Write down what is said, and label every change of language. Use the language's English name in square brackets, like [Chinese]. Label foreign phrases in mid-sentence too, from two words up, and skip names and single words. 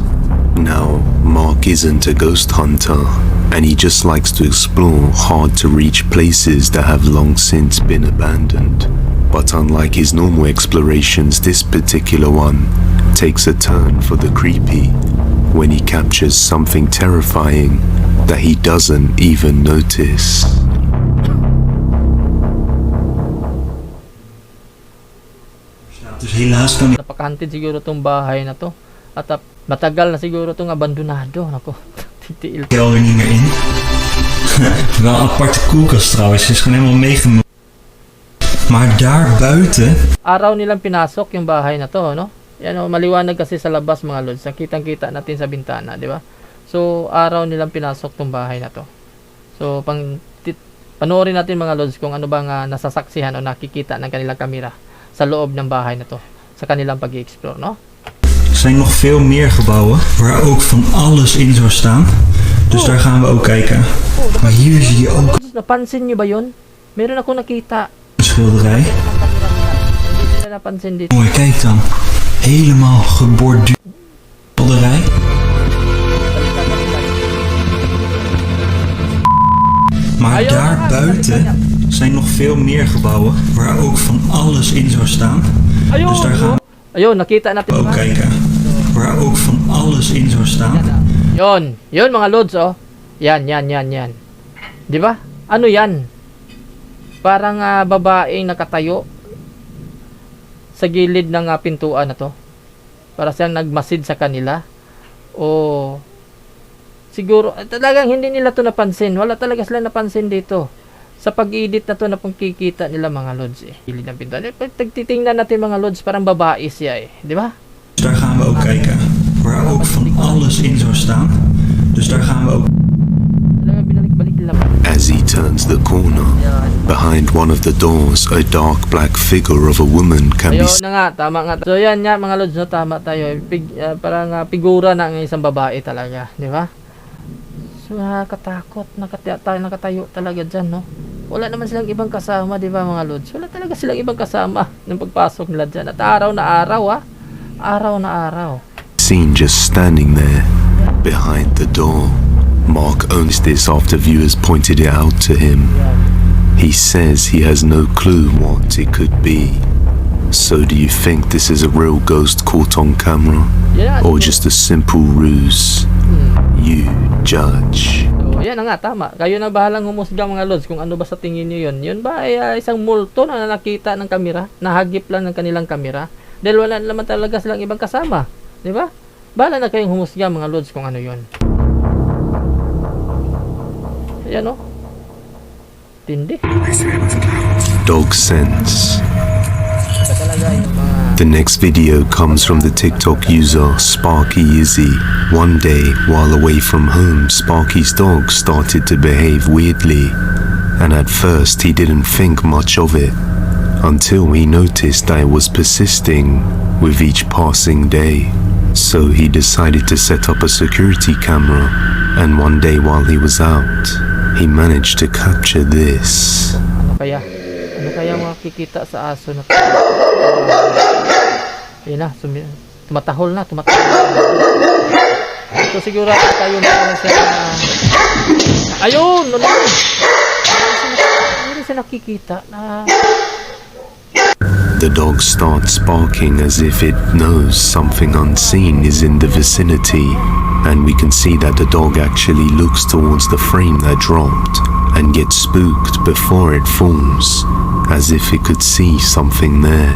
[English] Now, Mark isn't a ghost hunter, and he just likes to explore hard-to-reach places that have long since been abandoned. But unlike his normal explorations, this particular one takes a turn for the creepy when he captures something terrifying that he doesn't even notice. [Dutch] Dus helaas kan ik [Filipino] Napakahantid siguro tong bahay na to. At matagal na siguro tong abandonado. Nako, titiil. [Dutch] de kelder niet meer in. Wel een aparte koelkast trouwens, is gewoon helemaal meegenomen. Maar daar buiten, [Filipino] Araw nilang pinasok yung bahay na to, no? Yan maliwanag kasi sa labas mga lods. Kitang-kita natin sa bintana, di ba? So, araw nilang pinasok tong bahay na to. So, panoorin natin mga lods kung ano bang nasasaksihan o nakikita ng kanilang kamera sa loob ng bahay na to sa kanilang pag-i-explore, no? [Dutch] zijn nog veel meer gebouwen waar ook van alles in zou staan. Dus daar gaan we ook kijken. Maar hier zie je ook [Filipino] Napansin niyo ba yun? Meron ako nakita. [Dutch] een schilderij. [Filipino] Hindi nila napansin dito. [Dutch] Mooi, kijk dan. Helemaal geborduurd schilderij. Maar daar buiten zijn nog veel meer gebouwen waar ook van alles in zou staan. [Filipino] Ayun! [Dutch] Dus daar gaan [Filipino] Ayun, nakita natin. [Dutch] we ook kijken. Waar ook van alles in zou staan. [Filipino] Yun mga lods, Yan. Di ba? Ano yan? Parang babaeng nakatayo sa gilid ng pintuan na to. Para siyang nagmasid sa kanila. O siguro talagang hindi nila to napansin. Wala talaga sila napansin dito. Sa pag-edit na to na pagkikita nila mga lods eh. Gilid ng pintuan. Pag titingnan natin mga lods, parang babae siya eh. Di ba? [Dutch] Daar gaan we ook kijken. Waar ook van alles in zou staan. Dus daar gaan we ook... [Filipino] Talagang binalik-balik nila. [English] As he turns the corner, behind one of the doors, a dark black figure of a woman can be [Filipino] Ayun na nga, tama nga. So yan nga mga lods, no, tama tayo. Parang figura ng isang babae talaga, di ba? So nakakatakot, nakatayo talaga dyan, no? Wala naman silang ibang kasama, di ba mga lods? Wala talaga silang ibang kasama ng pagpasok nila dyan. At araw na araw, araw na araw. [English] seen just standing there behind the door. Mark owns this after viewers pointed it out to him. He says he has no clue what it could be. So do you think this is a real ghost caught on camera? Yeah, Or just a simple ruse? You judge. [Filipino] So, yan na nga, tama. Kayo na bahalang humusga mga lods kung ano ba sa tingin nyo yun. Yun ba ay isang multo na nakita ng kamera? Nahagip lang ng kanilang kamera? Dahil wala naman talaga silang ibang kasama. Di ba? Bahala na kayong humusga mga lods kung ano yun. Ayan o. Tindi. [English] Dog sense. [Filipino] Ito talaga yung mga... [English] The next video comes from the TikTok user Sparky Izzy. One day, while away from home, Sparky's dog started to behave weirdly, and at first he didn't think much of it, until he noticed that it was persisting with each passing day. So he decided to set up a security camera, and one day while he was out, he managed to capture this. [Filipino] Ano kaya? Ano kaya makikita sa aso na Ayun na, tumatahol na. So siguro tayo na siya ayun! Ano siya nakikita na [English] The dog starts barking as if it knows something unseen is in the vicinity, and we can see that the dog actually looks towards the frame that dropped and gets spooked before it falls, as if it could see something there.